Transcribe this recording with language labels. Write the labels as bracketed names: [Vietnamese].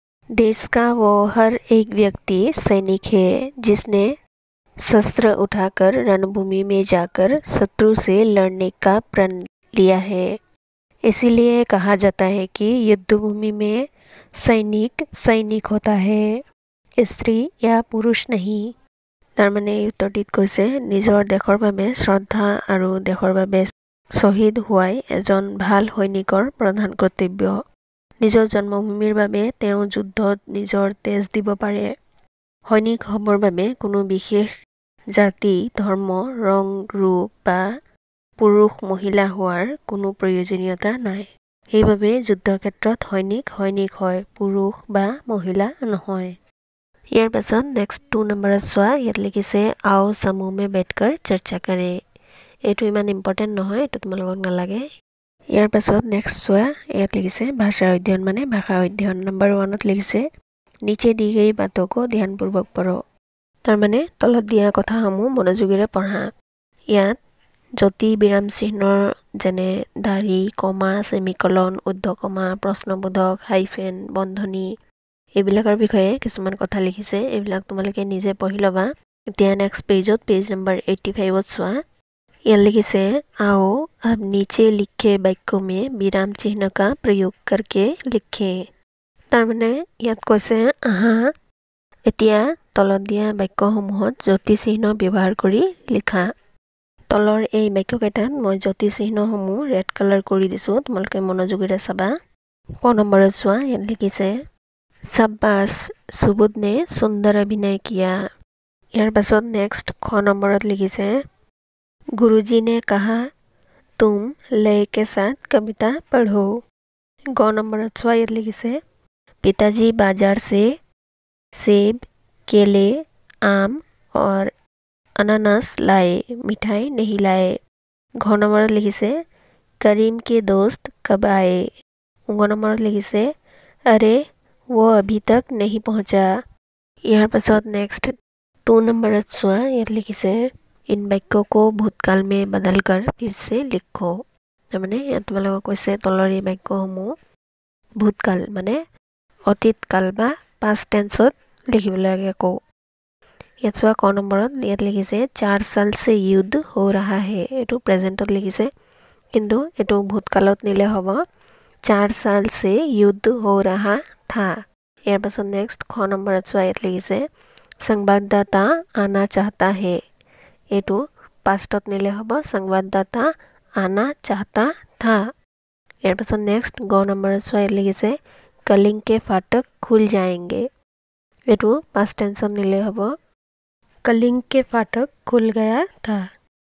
[Hindi] देश का वो हर एक व्यक्ति सैनिक है जिसने शस्त्र उठाकर रणभूमि में जाकर शत्रु से लड़ने का प्रण लिया है। इसीलिए कहा जाता है कि युद्धभूमि में सैनिक सैनिक होता है, स्त्री या पुरुष नहीं। [Assamese] তাৰমানে এই উত্তৰটিত কৈছে নিজৰ দেশৰ বাবে শ্ৰদ্ধা আৰু দেশৰ বাবে শ্বহীদ হোৱাই এজন ভাল সৈনিকৰ প্ৰধান কৰ্তব্য। নিজৰ জন্মভূমিৰ বাবে তেওঁ যুদ্ধত নিজৰ তেজ দিব পাৰে। সৈনিক হ'বৰ বাবে কোনো বিশেষ জাতি, ধৰ্ম, ৰং, ৰূপ বা পুৰুষ মহিলা হোৱাৰ কোনো প্ৰয়োজনীয়তা নাই। সেইবাবে যুদ্ধক্ষেত্ৰত সৈনিক সৈনিক হয়, পুৰুষ বা মহিলা নহয়। ইয়াৰ পাছত নেক্সট 2 নম্বৰত চোৱা। ইয়াত লিখিছে [Hindi] आओ समूह में बैठकर चर्चा करें। [Assamese] এইটো ইমান ইম্পৰ্টেণ্ট নহয়, এইটো তোমালোকক নালাগে। ইয়াৰ পাছত নেক্সট চোৱা। ইয়াত লিখিছে ভাষা অধ্যয়ন মানে ভাষা অধ্যয়ন। নম্বৰ 1ত লিখিছে [Hindi] नीचे दी गई बातों को ध्यानपूर्वक पढ़ो। [Assamese] তাৰমানে তলত দিয়া কথাসমূহ মনোযোগেৰে পঢ়া। ইয়াত জ্যোতি বিৰাম চিহ্নৰ যেনে দাঢ়ি, কমা, সেমিকলন, উদ্ধকমা, প্ৰশ্নবোধক, হাইফেন, বন্ধনী এইবিলাকৰ বিষয়ে কিছুমান কথা লিখিছে। এইবিলাক তোমালোকে নিজে পঢ়ি ল'বা। এতিয়া নেক্সট পেজত পেজ নম্বৰ 85ত চোৱা। ইয়াত লিখিছে [Hindi] आओ अब नीचे लिखे वाक्यों में विराम चिह्न का प्रयोग करके लिखें। [Assamese] তাৰমানে ইয়াত কৈছে আহা এতিয়া তলত দিয়া বাক্যসমূহত জ্যোতি চিহ্ন ব্যৱহাৰ কৰি লিখা। তলৰ এই বাক্যকেইটাত মই জ্যোতি চিহ্নসমূহ ৰেড কালাৰ কৰি দিছোঁ, তোমালোকে মনোযোগেৰে চাবা। ক নম্বৰত চোৱা। ইয়াত লিখিছে [Hindi] शाबाश सुबोध ने सुंदर अभिनय किया। [Assamese] ইয়াৰ পাছত নেক্সট খ নম্বৰত লিখিছে [Hindi] गुरुजी ने कहा तुम लय के साथ कविता पढ़ो। ग [Assamese] নম্বৰত চোৱা। ইয়াত লিখিছে [Hindi] पिताजी बाजार से सेब, केले, आम और अनानास लाए, मिठाई नहीं लाए। घ [Assamese] নম্বৰত লিখিছে [Hindi] करीम के दोस्त कब आए। [Assamese] গ নম্বৰত লিখিছে [Hindi] अरे वो अभी तक नहीं पहुँचा। [Assamese] ইয়াৰ পাছত নেক্সট 2 নম্বৰত চোৱা। ইয়াত লিখিছে [Hindi] इन वाक्यों को भूतकाल में बदलकर फिर से लिखो। [Assamese] তাৰমানে ইয়াত তোমালোকক কৈছে তলৰ এই বাক্যসমূহ ভূতকাল মানে অতীত কাল বা পাষ্ট টেন্সত লিখিবলৈ লাগে কওঁ। ইয়াত চোৱা ক নম্বৰত। ইয়াত লিখিছে [Hindi] 4 साल से युद्ध हो रहा है। [Assamese] এইটো প্ৰেজেণ্টত লিখিছে, কিন্তু এইটো ভূতকালত নিলে হ'ব [Hindi] 4 साल से युद्ध हो रहा था। [Assamese] ইয়াৰ পাছত নেক্সট খ নম্বৰত চোৱা। ইয়াত লিখিছে [Hindi] संवाददाता आना चाहता है। [Assamese] এইটো পাষ্টত নিলে হ'ব [Hindi] संवाददाता आना चाहता था। [Assamese] ইয়াৰ পাছত নেক্সট গ নম্বৰত চোৱা। ইয়াত লিখিছে [Hindi] कलिंग के फाटक खुल जाएंगे। [Assamese] এইটো পাষ্ট টেন্সত নিলে হ'ব [Hindi] कलिंग के फाटक खुल गया था।